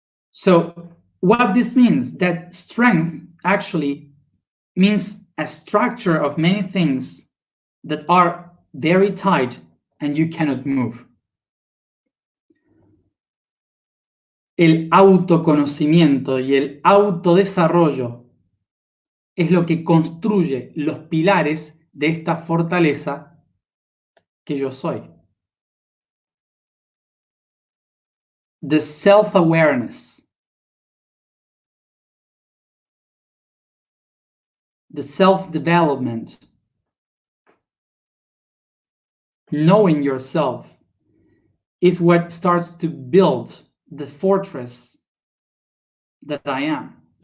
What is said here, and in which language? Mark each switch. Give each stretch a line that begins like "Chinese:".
English: So what this means, that strength actually means a structure of many things that are very tight and you cannot move.
Spanish: El autoconocimiento y el autodesarrollo es lo que construye los pilares de esta fortaleza que yo soy.
English: The self-awareness, the self-development, knowing yourself is what starts to build the fortress that I am.